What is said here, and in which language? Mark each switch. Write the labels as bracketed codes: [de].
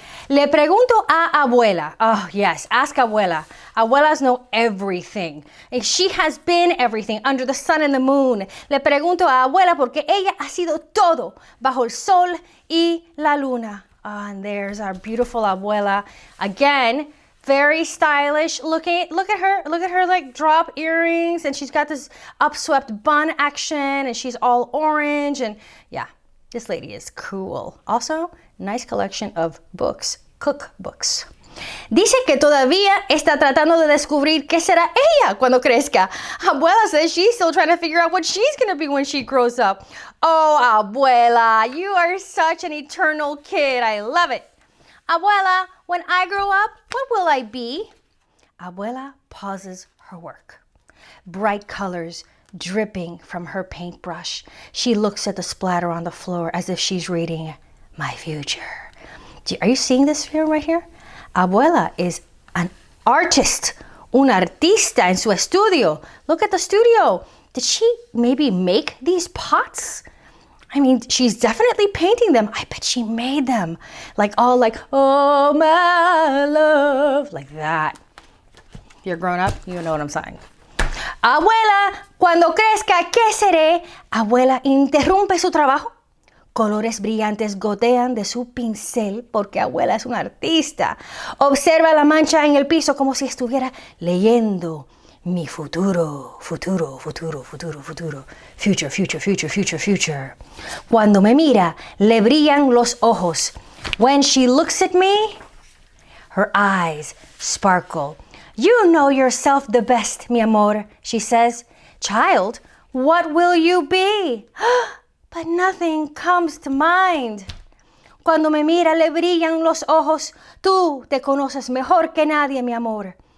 [es] Le pregunto a Abuela. [en] Oh, yes, ask Abuela. Abuelas know everything. And she has been everything under the sun and the moon. [es] Le pregunto a Abuela porque ella ha sido todo bajo el sol y la luna. [en] Oh, and there's our beautiful Abuela. Again, very stylish. Look at her like drop earrings, and she's got this upswept bun action, and she's all orange, and yeah, this lady is cool. Also, nice collection of books, cookbooks. [es] Dice que todavía está tratando de descubrir qué será ella cuando crezca. [en] Abuela says she's still trying to figure out what she's going to be when she grows up. Oh, Abuela, you are such an eternal kid. I love it. Abuela, when I grow up, what will I be? Abuela pauses her work. Bright colors dripping from her paintbrush. She looks at the splatter on the floor as if she's reading my future. Are you seeing this here, right here? Abuela is an artist, [es] un artista en su estudio. [en] Look at the studio. Did she maybe make these pots? I mean, she's definitely painting them. I bet she made them. Like all like, oh my love, like that. If you're grown up, you know what I'm saying. [es] Abuela, cuando crezca, ¿qué seré? Abuela interrumpe su trabajo. Colores brillantes gotean de su pincel porque Abuela es una artista. Observa la mancha en el piso como si estuviera leyendo. Mi futuro, futuro, futuro, futuro, futuro. [en] Future, future, future, future, future. [es] Cuando me mira, le brillan los ojos. [en] When she looks at me, her eyes sparkle. You know yourself the best, [es] mi amor, [en] she says. Child, what will you be? But nothing comes to mind. [es] Cuando me mira, le brillan los ojos. Tú te conoces mejor que nadie, mi amor.